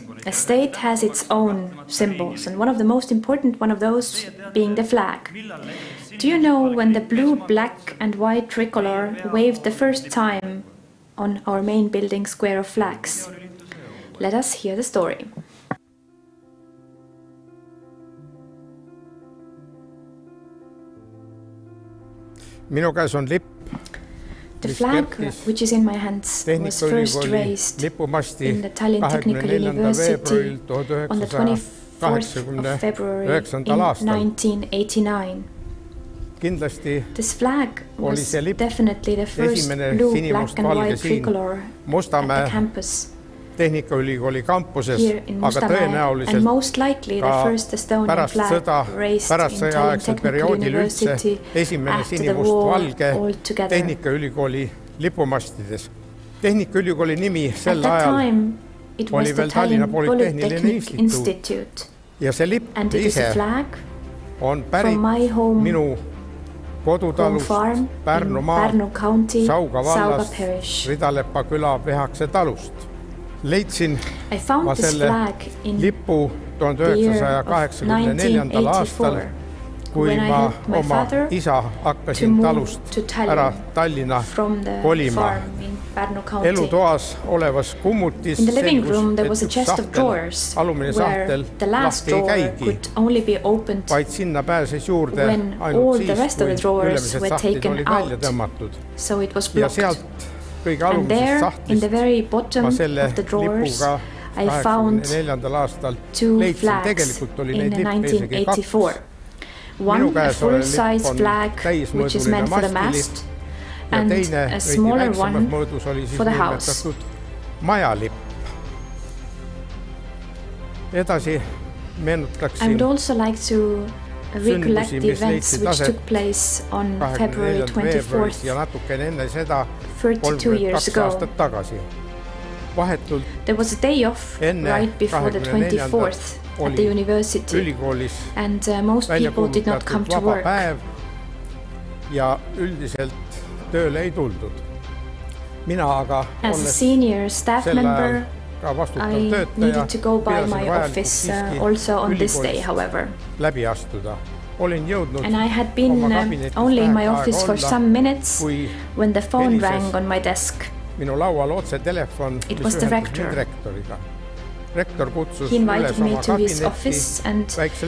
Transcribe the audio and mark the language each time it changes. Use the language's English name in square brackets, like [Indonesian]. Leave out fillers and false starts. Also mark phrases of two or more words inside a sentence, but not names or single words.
[English] A state has its own symbols, and one of the most important one of those being the flag. Do you know when the blue, black and white tricolor waved the first time on our main building square of flags? Let us hear the story. [Estonian] Minu käes on lipp. [English] The flag, which is in my hands, was first raised in the Tallinn Technical University on the 24th of February in 1989. This flag was definitely the first blue, black and white tricolor at the campus [Estonian] Tehnikaülikooli kampuses, [English] here in Mustamäe, and most likely the first Estonian flag raised in Tallinn Technical University after the war altogether. [Estonian] Tehnikaülikooli lipumastides. Tehnikaülikooli nimi sel ajal [English] time, it was the Tallinn Polytechnic Institute, [Estonian] ja see lipp [English] and it is a flag [Estonian] on pärit minu kodutalust Pärnu [English] County, [Estonian] Sauga vallast, [English] Parish. [Estonian] Ridalepa küla Vehakse talust. Leidsin ma selle lipu 1984. aastal, kui ma oma isa hakkasin talust ära Tallinna kolima [English] Pärnu County. [Estonian] Elutoas olevas kummutis [English] In the living room there [Estonian] selgus, [English] was a chest of drawers [Estonian] alumine [English] where [Estonian] sahtel [English] the last [Estonian] lahti ei [English] drawer [Estonian] käigi, [English] could only be opened [Estonian] vaid sinna pääses juurde [English] when [Estonian] ainult [English] all [Estonian] siis, [English] the rest of the [Estonian] kui [English] drawers [Estonian] ülemised [English] were [Estonian] sahtid [English] taken [Estonian] olid välja [English] out. [Estonian] tõmmatud. [English] So it was [Estonian] Ja [English] blocked. [Estonian] sealt kõige [English] And [Estonian] alumisest [English] there, in [Estonian] sahtlist [English] the very bottom [Estonian] ma [English] of [Estonian] selle [English] the drawers, [Estonian] lipuga [English] I found [Estonian] 1984. aastal [English] two [Estonian] leidsin, [English] flags [Estonian] tegelikult oli [English] in [Estonian] neid lippe isegi 1984. kaks. [English] One a [Estonian] käes olev lipp [English] full-size [Estonian] on [English] flag, which is meant for the mast, [Estonian] ja [English] and [Estonian] teine [English] a [Estonian] veidi [English] smaller [Estonian] väiksemas [English] one [Estonian] mõõdus oli siis [English] for the house. [Estonian] nimetatud majalipp. Edasi [English] I [Estonian] meenutaksin [English] would also like to recollect [Estonian] sündmusi, [English] the [Estonian] mis [English] events [Estonian] leidsid [English] which [Estonian] aset [English] took place on February 24. [Estonian] veebruaris [English] 24th, [Estonian] ja natukene enne seda [English] 32 years 32 ago. [Estonian] aastat tagasi. Vahetult [English] There was a day off [Estonian] enne [English] right before the 24th at the university, [Estonian] ülikoolis [English] and most [Estonian] välja [English] people did not come [Estonian] kuulutatud [English] to [Estonian] vaba [English] work. [Estonian] päev ja üldiselt tööle ei tuldud. Mina aga [English] As a senior staff [Estonian] sel ajal [English] member, [Estonian] ka vastutav [English] I [Estonian] töötaja [English] needed to go by [Estonian] pidasin [English] my [Estonian] vajalikuks [English] office [Estonian] siiski [English] also on this day, [Estonian] ülikoolist [English] however. [Estonian] läbi astuda. Olin jõudnud [English] And I had been [Estonian] oma kabinetis [English] only in my [Estonian] väheke [English] office [Estonian] aega [English] for [Estonian] olla, [English] some minutes [Estonian] kui [English] when the phone [Estonian] helises [English] rang on my desk. [Estonian] minu laual otse telefon, [English] It [Estonian] mis [English] was the [Estonian] ühendas [English] rector. [Estonian] mind rektoriga. Rektor kutsus [English] He [Estonian] üles [English] invited me [Estonian] oma [English] to his [Estonian] kabinetti [English] office and [Estonian] väiksele